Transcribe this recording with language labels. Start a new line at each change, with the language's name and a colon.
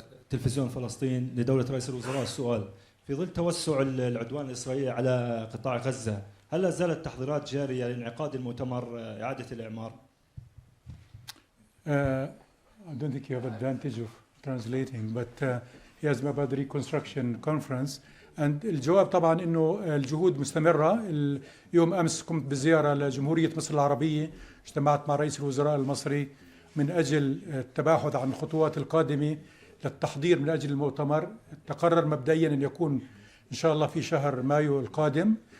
Arabic: تلفزيون فلسطين لدولة رئيس الوزراء السؤال في ظل توسع العدوان الإسرائيلي على قطاع غزة هل لا زالت التحضيرات جارية لانعقاد المؤتمر إعادة الإعمار؟
English: I don't think you have advantage of translating, but he asked about the reconstruction conference.
Arabic: And الجواب طبعا انه الجهود مستمرة. اليوم امس قمت بزيارة لجمهورية مصر العربية، اجتمعت مع رئيس الوزراء المصري من اجل التباحث عن الخطوات القادمة للتحضير من اجل المؤتمر. تقرر مبدئيا ان يكون ان شاء الله في شهر مايو القادم.